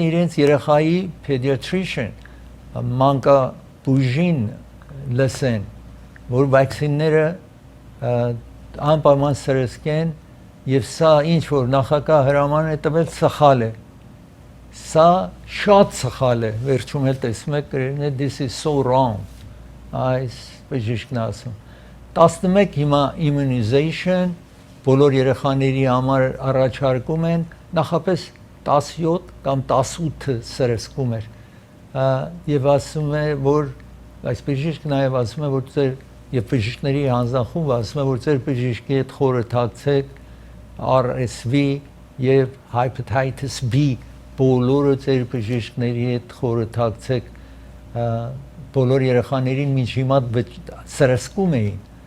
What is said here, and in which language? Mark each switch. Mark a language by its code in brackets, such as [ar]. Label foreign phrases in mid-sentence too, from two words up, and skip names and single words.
[hy] իրենց երեխայի pediatrician, մանկաբույժին լսեն, որ վակցինները անպայման սրսկեն եւ սա ինչ որ նախագահ հրաման է տվել սխալ է։ Սա շատ սխալ է, վերջում էլ տեսնում եք գրել է [en] this is so wrong, [hy] այս բժիշկն ասում։ 11 հիմա immunization բոլոր երեխաների համար առաջարկում են, նախապես 17 կամ 18 սրսկում էր եւ ասում է որ այս բժիշկն նաեւ ասում է որ ձեր եւ բժիշկների հանձնախումբը ասում է որ ձեր բժիշկի հետ խորհրդակցեք RSV եւ [en] hepatitis B [hy] բոլորը ձեր բժիշկների հետ խորհրդակցեք բոլոր երեխաներին մինչ հիմա սրսկում էին